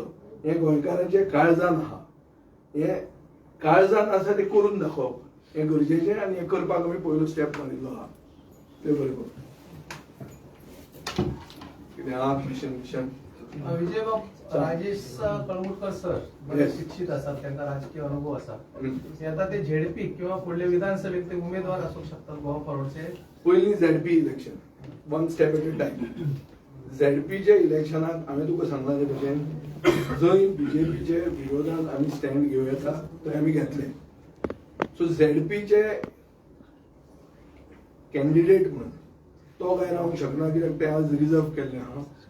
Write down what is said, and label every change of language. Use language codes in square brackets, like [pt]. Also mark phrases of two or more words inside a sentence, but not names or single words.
[kok] हें गोंयकारांचे काळजान आहा. हें काळजान आसा तें करून दाखोवप हें गरजेचें आनी हें करपाक आमी पयलो स्टेप मारिल्लो आहा. ते बरोबर कितें आहा क्वेश्चन विजय बाब, राजेश कळंगुटकर सर बरे [en] Yes. [mr] शिक्षित असतात, त्यांचा राजकीय अनुभव असा. हम्म. ते आता ते झेडपी किंवा पुढले विधानसभेत ते उमेदवार असू शकतात गोवा फॉरवर्डचे. [en] पयलीं ZP election, one step at a time. [kok] झेडपीच्या इलेक्शनाक हांवें तुका सांगला ते भशेन जंय बीजेपीचे विरोधात आमी स्टँड घेवं येता थंय आमी घेतले. सो [en] ZPचे candidate [kok] म्हणून तो काय रावंक शकना कित्याक ते आज रिजर्व केल्ले आहा.